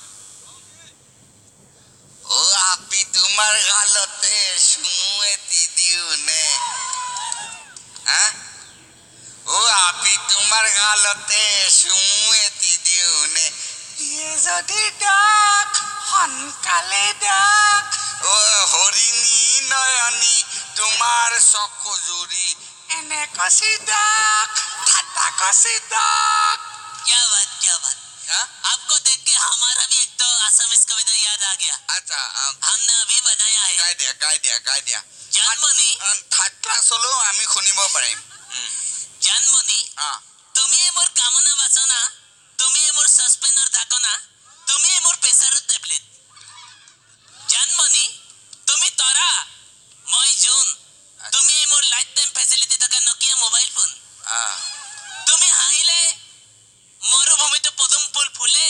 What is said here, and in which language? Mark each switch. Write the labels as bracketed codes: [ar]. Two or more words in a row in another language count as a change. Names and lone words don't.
[as] আপি তোমাৰ গালতে চুমু এটি দিওঁ নে আপি তোমাৰ গালতে চুমু এটি দিওঁ নে যদি ডাক সোনকালে ডাক হৰিণী নয়নী তোমাৰ চকু জুৰি এনে কচি ডাক ঠাট্টা কচি ডাক [hi] क्या बात आपको देख के हमारा भी एक तो असमिस कविता याद आ गया [as] আচ্ছা [hi] हमने अभी बनाया है [as] গাই দিয়া জানমণি [en] third class [as] হ'লেও আমি শুনিব পাৰিম জানমণি তুমিয়ে মোৰ কামনা বাচনা তুমিয়ে মোৰ সাসপেনৰ ঢাকনা তুমিয়ে মোৰ প্ৰেছাৰৰ টেবলেট জানমণি তুমি তৰা মই জুন তুমিয়ে মোৰ [en] life time facility [as] থকা নকিয়া [en] mobile phone [as] তুমি হাঁহিলে মৰুভূমিতো পদুম ফুল ফুলে